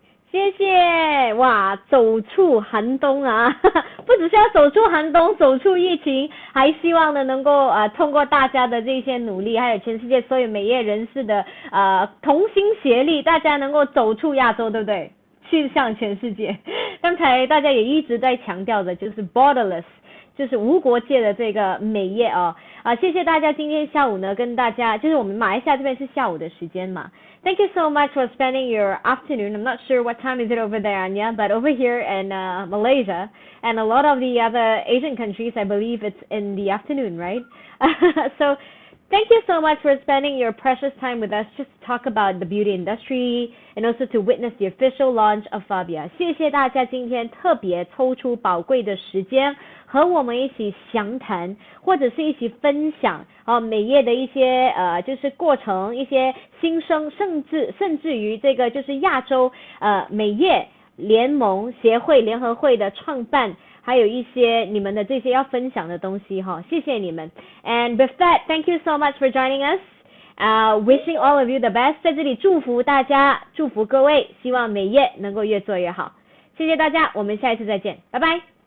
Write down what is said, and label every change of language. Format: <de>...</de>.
<zh>谢谢哇，走出寒冬啊，不只是要走出寒冬，走出疫情，还希望呢能够通过大家的这些努力，还有全世界所有美业人士的同心协力，大家能够走出亚洲，对不对？去向全世界。刚才大家也一直在强调的就是 borderless， 就是无国界的这个美业哦。谢谢大家今天下午呢跟大家，就是我们马来西亚这边是下午的时间嘛。</zh> <en>Thank you so much for spending your afternoon. I'm not sure what time is it over there, Anya, but over here in Malaysia and a lot of the other Asian countries, I believe it's in the afternoon, right? So thank you so much for spending your precious time with us just to talk about the beauty industry and also to witness the official launch of Fabia.</en> <zh>谢谢大家今天特别抽出宝贵的时间和我们一起详谈，或者是一起分享美业的一些就是过程，一些新生，甚至于这个就是亚洲美业联盟协会联合会的创办，还有一些你们的这些要分享的东西哈，谢谢你们。</zh> <en>And with that, thank you so much for joining us. Wishing all of you the best.</en> <zh>在这里祝福大家，祝福各位，希望美业能够越做越好。谢谢大家，我们下一次再见，拜拜。</zh>